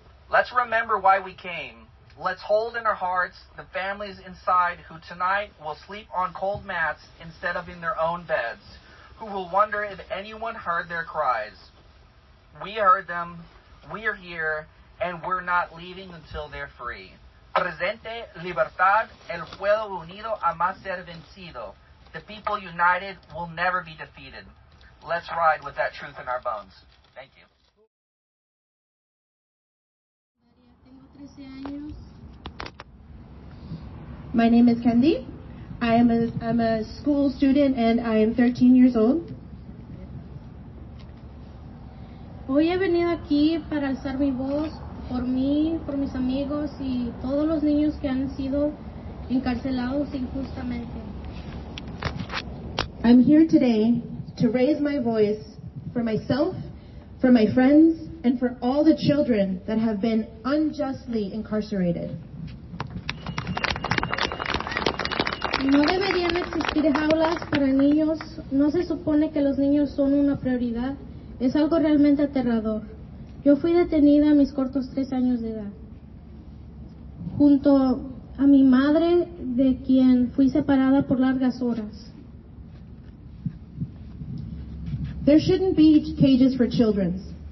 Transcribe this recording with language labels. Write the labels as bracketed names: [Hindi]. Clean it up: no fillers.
[English] Let's remember why we came, Let's hold in our hearts the families inside who tonight will sleep on cold mats instead of in their own beds, who will wonder if anyone heard their cries. We heard them, we are here, and we're not leaving until they're free. [Spanish] Presente libertad, el pueblo unido a más ser vencido. [English] The people united will never be defeated. Let's ride with that truth in our bones. Thank you. [Spanish] Tengo 13 años. [English] My name is Candy. I'm a school student and I am 13 years old. [Spanish] Hoy he venido aquí para alzar mi voz por mí, por mis amigos y todos los niños que han sido encarcelados injustamente. [English] I'm here today to raise my voice for myself, for my friends, and for all the children that have been unjustly incarcerated. [Spanish] No deberían existir jaulas para niños. No se supone que los niños son una prioridad. Es algo realmente aterrador. Yo fui detenida a mis cortos 3 años de edad. Junto a mi madre, de quien fui separada por largas horas. [English] There shouldn't be cages for children.